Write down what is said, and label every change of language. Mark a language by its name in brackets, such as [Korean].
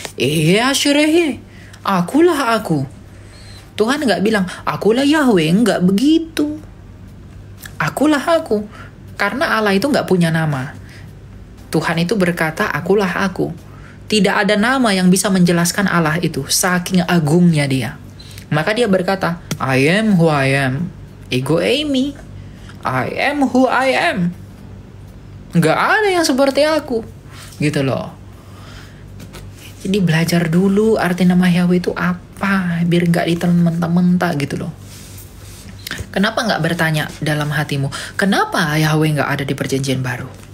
[Hebrew] Ehye Asher Ehye. [Indonesian] Akulah aku. Tuhan gak bilang, akulah Yahweh. Enggak begitu. Akulah aku. Karena Allah itu gak punya nama. Tuhan itu berkata, akulah aku. Tidak ada nama yang bisa menjelaskan Allah itu. Saking agungnya dia. Maka dia berkata, [English] I am who I am. [Greek] Ego eimi. [English] I am who I am. [Indonesian] Gak ada yang seperti aku. Gitu loh. Jadi belajar dulu arti nama Yahweh itu apa. Biar gak ditelan mentah-mentah gitu loh. Kenapa gak bertanya dalam hatimu, kenapa Yahweh gak ada di perjanjian baru?